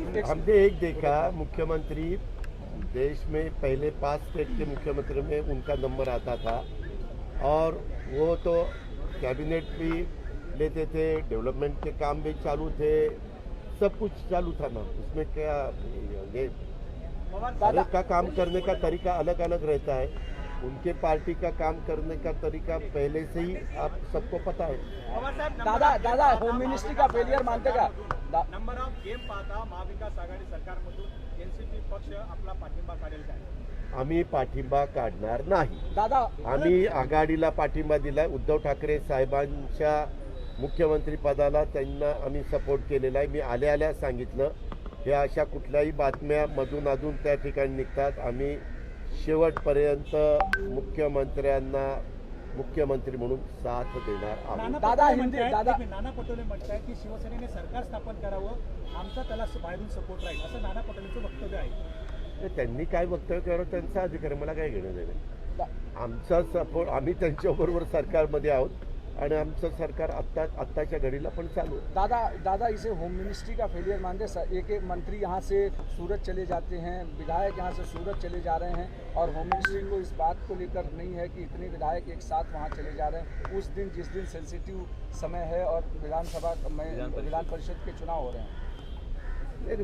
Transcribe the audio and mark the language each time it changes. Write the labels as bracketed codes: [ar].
[hi] हमने एक देखा, मुख्यमंत्री देश में पहले 5 स्टेट के मुख्यमंत्री में उनका नंबर आता था और वो तो कैबिनेट भी लेते थे, डेवलपमेंट के काम भी चालू थे, सब कुछ चालू था ना. उसमें क्या ये हर एक का काम करने का तरीका अलग अलग रहता है. उनके पार्टी का काम करने का तरीका पहले से ही आप सबको पता है. दादा होम मिनिस्ट्री का फेलियर मानते का? [mr] नंबर ऑफ गेम पाहता महाविकास आघाडी सरकारमधून एनसीपी पक्ष आपला पाठिंबा काढेल काय? आम्ही पाठिंबा काढणार नाही. दादा आम्ही आघाडीला पाठिंबा दिलाय. उद्धव ठाकरे साहेबांच्या मुख्यमंत्री पदाला त्यांना आम्ही सपोर्ट केलेला आहे. मी आल्या सांगितलं, ह्या अशा कुठल्याही बातम्या मधून अजून त्या ठिकाणी निघतात. आम्ही शेवटपर्यंत मुख्यमंत्र्यांना मुख्यमंत्री म्हणून साथ देणार आहोत. नाना पटोले म्हणताय की शिवसेनेने सरकार स्थापन करावं, आमचा त्याला बाहेरून सपोर्ट राहील, असं नाना पटोलेंचं वक्तव्य आहे. त्यांनी काय वक्तव्य करावं त्यांचा अधिकार, मला काय घेणं देणं. आमचा सपोर्ट, आम्ही त्यांच्याबरोबर सरकारमध्ये आहोत आणि आमचं सरकार आत्ताच्या घडीला पण चालू आहे. [hi] दादा इसे होम मिनिस्ट्री का फेलियर मानते हैं। एक मंत्री यहाँ से सूरत चले जाते हैं, विधायक यहाँ से सूरत चले जा रहे हैं और होम मिनिस्ट्री को इस बात को लेकर नहीं है कि इतने विधायक एक साथ वहाँ चले जा रहे हैं उस दिन जिस दिन सेंसिटिव समय है और विधानसभा में विधान परिषद के चुनाव हो रहे हैं।